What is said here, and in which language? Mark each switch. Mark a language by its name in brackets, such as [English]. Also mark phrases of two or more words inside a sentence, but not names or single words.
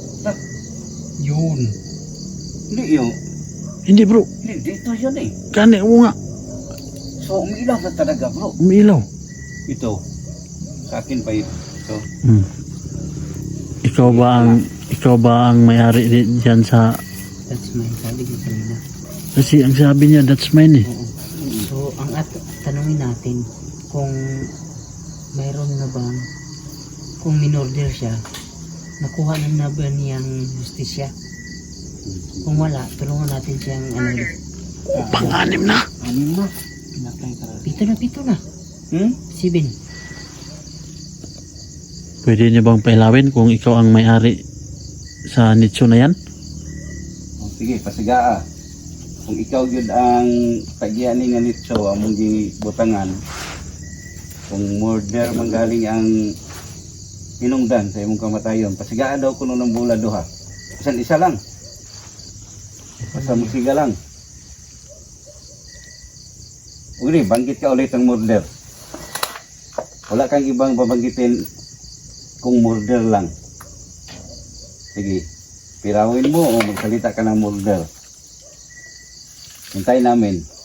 [Filipino] yun. Hindi yung, Hindi bro. hindi dito yun eh. [Cebuano] Kani mo nga. [Filipino] So umilaw na talaga bro. Umiilaw. Ito. Sa akin pa ito. So, Hmm. Ikaw ba ang may-ari diyan sa... [English] That's my [Filipino] sabi ko kanina. Kasi ang sabi niya, [English] that's mine eh. [Filipino] Oo. So, ang tanungin natin kung mayroon na bang kung minorder siya, nakuha na ba niyang justisya? Kung wala, tulungan natin siyang Pang-anim na. anim na. pito na. 7. Pwede niyo bang pailawin kung ikaw ang may-ari sa nicho na yan? [Cebuano] Oh, sige, pasigaa. Kung ikaw yun ang pagyanin nga nito, among gibutangan, kung murder manggaling ang hinungdan sa imong kamatayon, pasigaan daw kuno ng bula duha. Bisan isa lang. Basta musiga lang. [Filipino] Uli, banggit ka ulit ang murder. Wala kang ibang babanggitin kung murder lang. Sige, pirawin mo o magsalita ka ng murder. Hintayin namin.